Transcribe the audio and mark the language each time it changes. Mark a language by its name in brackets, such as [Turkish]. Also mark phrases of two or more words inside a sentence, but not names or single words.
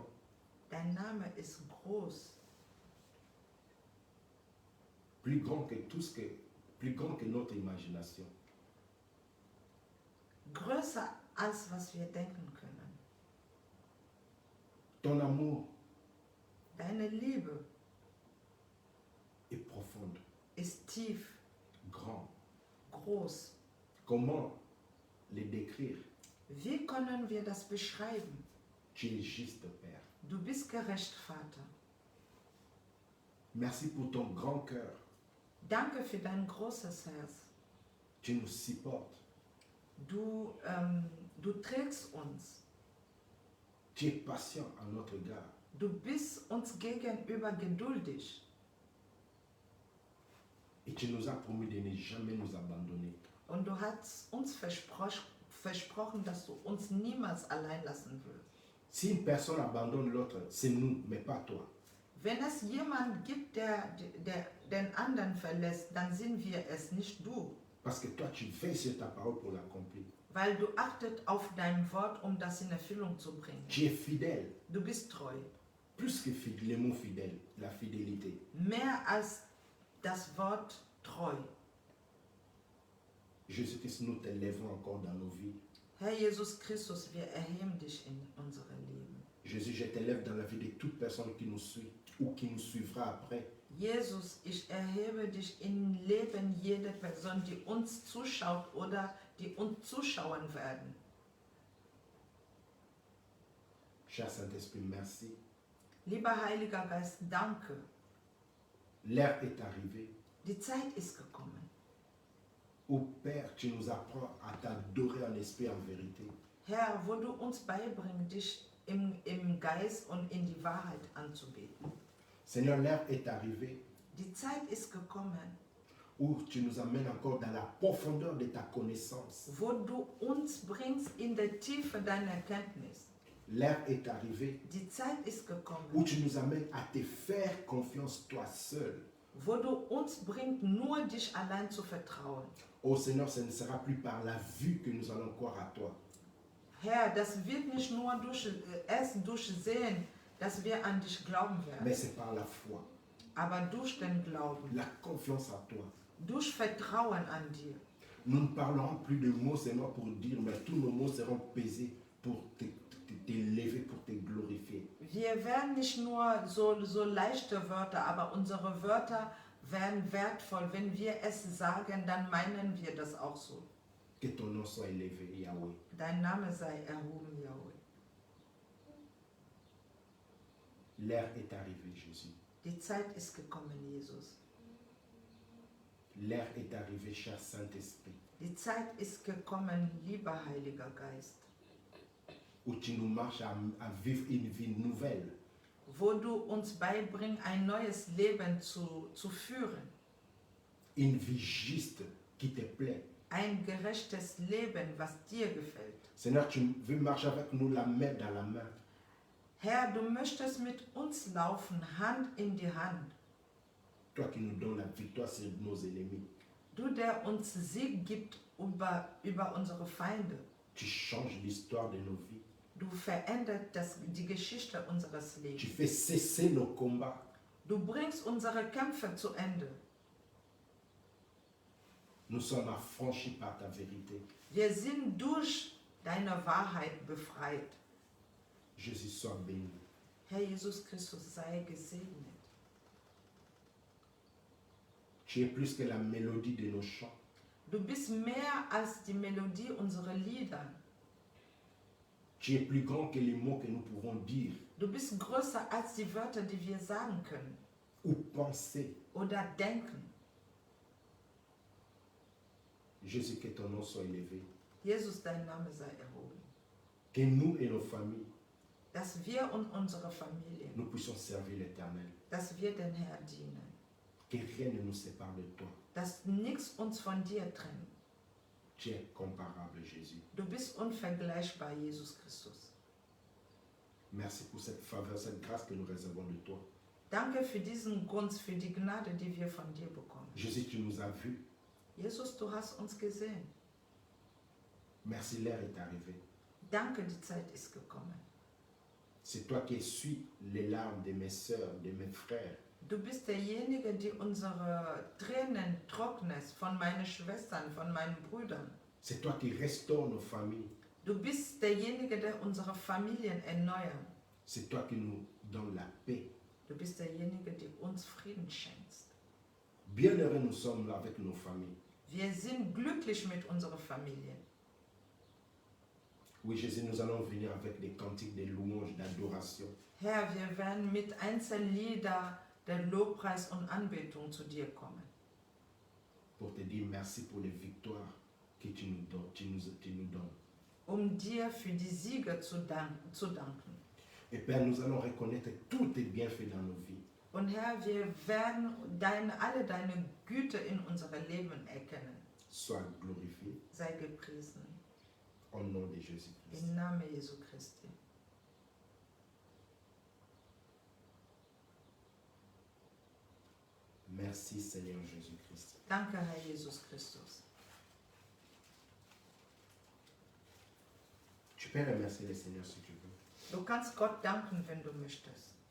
[German] Dein Name ist groß, [French] Plus grand que tout ce que, plus grand que notre imagination. [German] größer als was wir denken können. [French] Ton amour [German] Deine Liebe [French] est profonde, [German] ist tief, [French] grand. [German] groß. [French] Comment les décrire? [German] Wie können wir das beschreiben? [French] Tu es juste, Père. [German] Du bist gerecht, Vater. [French] Merci pour ton grand cœur. [German] Danke für dein großes Herz. [French] Tu nous supportes. [German] Du trägst uns. [French] Tu es patient à notre égard. [German] Du bist uns gegenüber geduldig. [French] Et tu nous as promis de ne jamais nous abandonner. [German] Und du hast uns versprochen, dass du uns niemals allein lassen wirst. [French] Si une personne abandonne l'autre, c'est nous, mais pas toi. [German] Wenn es jemanden gibt, der den anderen verlässt, dann sind wir es, nicht du. [French] Parce que toi, tu veilles sur ta parole pour l'accomplir. [German] Weil du achtet auf dein Wort, um das in Erfüllung zu bringen. [French] Tu es fidèle. [German] Du bist treu. [French] Plus que le mot fidèle, la fidélité. [German] Mehr als das Wort treu. [French] Jésus-Christ, nous t'élèvons encore dans nos vies. [German] Herr Jesus Christus, wir erheben dich in unserem Leben. [French] Jésus, je t'élève dans la vie de toute personne qui nous suit. ou qui nous suivra après. [German] Jesus, ich erhebe dich im Leben jeder Person, die uns zuschaut oder die uns zuschauen werden. [French] Cher Saint-Esprit, merci. [German] Lieber Heiliger Geist, danke. [French] L'heure est arrivée. [German] Die Zeit ist gekommen. [French] Ô Père, tu nous apprends à t'adorer en esprit et en vérité. [German] Herr, wo du uns beibringst, dich im Geist und in die Wahrheit anzubeten. [French] Seigneur, l'heure est arrivée [German] Die Zeit ist gekommen, [French] où tu nous amènes encore dans la profondeur de ta connaissance. [German] wo du uns bringst in der Tiefe deiner Erkenntnis. [French] L'heure est arrivée [German] Die Zeit ist [French] où [German] gekommen, [French] tu nous amènes à te faire confiance toi seul. [German] wo du uns bringst, nur dich allein zu vertrauen. [French] Oh Seigneur, ce ne sera plus par la vue que nous allons croire à toi, [German] Herr, das wird nicht nur erst durch Sehen, dass wir an dich glauben [French] mais [German] werden, [French] c'est par la foi, [German] aber durch den Glauben, [French] la confiance à toi. [German] durch Vertrauen an dir. [French] Nous ne parlerons plus de mots, Seigneur, pour dire, mais tous nos mots seront pesés pour t'élever, pour te glorifier. [German] Wir werden nicht nur so leichte Wörter, aber unsere Wörter werden wertvoll. Wenn wir es sagen, dann meinen wir das auch so. [French] Que ton nom soit élevé, Yahweh. [German] Dein Name sei erhoben, Yahweh. [French] L'heure est arrivée, Jésus. [German] Die Zeit ist gekommen, Jesus. [French] L'heure est arrivée, cher Saint-Esprit, [German] Die Zeit ist gekommen, lieber Heiliger Geist, [French] où tu nous marches à vivre une vie nouvelle, [German] wo du uns beibringst, ein neues Leben zu führen. [French] une vie juste qui te plaît. [German] Ein gerechtes Leben, was dir gefällt. [French] Seigneur, tu veux marcher avec nous la main dans la main. [German] Herr, du möchtest mit uns laufen, Hand in die Hand. [French] Toi qui nous donnes la victoire sur nos ennemis. [German] Du, der uns Sieg gibt über unsere Feinde. [French] Tu changes l'histoire de nos vies. [German] Du veränderst die Geschichte unseres [French] Tu [German] Lebens. [French] fais cesser nos combats. [German] Du bringst unsere Kämpfe zu Ende. [French] Nous sommes affranchis par ta vérité. [German] Wir sind durch deine Wahrheit befreit. [French] Jésus, sois béni. [German] Herr Jesus Christus, sei gesegnet. [French] Tu es plus que la mélodie de nos chants. [German] Du bist mehr als die Melodie unserer Lieder. [French] Tu es plus grand que les mots que nous pouvons dire [German] Du bist größer als die Wörter, die wir sagen können [French] ou penser. [German] oder denken. [French] Jésus, que ton nom soit élevé. [German] Jesus, dein Name sei erhoben. [French] Que nous et nos familles, [German] Dass wir und unsere Familien, [French] nous puissions servir l'Éternel. [German] dass wir den Herrn dienen. [French] Que rien ne nous sépare de toi. [German] Dass nichts uns von dir trennt. [French] Tu es comparable, Jésus. [German] Du bist unvergleichbar, Jesus Christus. [French] Merci pour cette faveur, cette grâce que nous réservons de toi. [German] Danke für diesen Gunst, für die Gnade, die wir von dir bekommen. [French] Jésus, tu nous as vus. [German] Jesus, du hast uns gesehen. [French] Merci, l'heure est arrivée. [German] Danke, die Zeit ist gekommen. [French] C'est toi qui essuies les larmes de mes sœurs, de mes frères. [German] Du bist derjenige, der unsere Tränen trocknet, von meinen Schwestern, von meinen Brüdern. [French] C'est toi qui restaures nos familles. [German] Du bist derjenige, der unsere Familien erneuert. [French] C'est toi qui nous donnes la paix. [German] Du bist derjenige, der uns Frieden schenkt. [French] Bienheureux nous sommes avec nos familles. [German] Wir sind glücklich mit unserer Familie. [French] Oui, Jésus, nous allons venir avec des cantiques, des louanges, d'adoration. [German] Herr, wir werden mit Einzellieder der Lobpreis und Anbetung zu dir kommen. [French] Pour te dire merci pour les victoires que tu nous donnes. Tu nous donnes. [German] Dir für die Siege zu danken. [French] Et Père, nous allons reconnaître tous tes bienfaits dans nos vies. [German] Und Herr, wir werden alle deine Güte in unserem Leben erkennen. [French] Sois glorifié [German] Sei gepriesen. [French] au nom de Jésus-Christ. [German] Im Namen Jesu Christi. [French] Merci Seigneur Jésus-Christ. [German] Danke, Herr Jesus Christus. [French] Tu peux remercier le Seigneur si tu veux. [German] Du kannst Gott danken, wenn du möchtest.